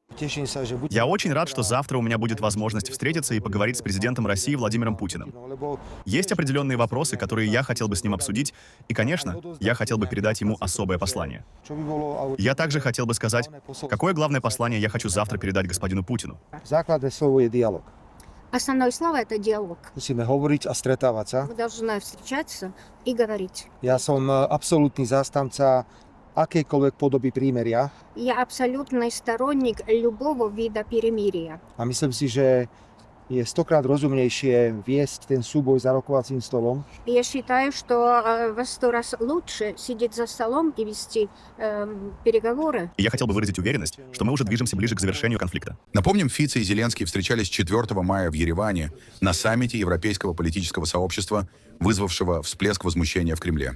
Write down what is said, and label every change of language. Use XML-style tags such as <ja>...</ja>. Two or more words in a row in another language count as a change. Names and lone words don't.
<ru>Я очень рад, что завтра у меня будет возможность встретиться и поговорить с президентом России Владимиром Путиным. Есть определенные вопросы, которые я хотел бы с ним обсудить, и, конечно, я хотел бы передать ему особое послание. Я также хотел бы сказать, какое главное послание я хочу завтра передать господину Путину.</ru> <sk>Základné slovo je dialog.</sk> <ru>Основное слово – это диалог.</ru> <sk>Musíme hovoriť a stretávať sa.</sk> <ru>Мы должны встречаться и говорить.</ru> <sk>Ja som absolútny zástanca akejkoľvek podoby prímeria</sk> <ru>Я абсолютный сторонник любого вида перемирия.</ru> <sk>a myslím si, že je stokrát rozumnejšie viesť ten súboj za rokovacím stolom,</sk> <ru>Я считаю, что во 100 раз лучше сидеть за столом и вести переговоры. И я хотел бы выразить уверенность, что мы уже движемся ближе к завершению конфликта. Напомним, Фицо и Зеленский встречались 4 мая в Ереване на саммите Европейского политического сообщества, вызвавшего всплеск возмущения в Кремле.</ru>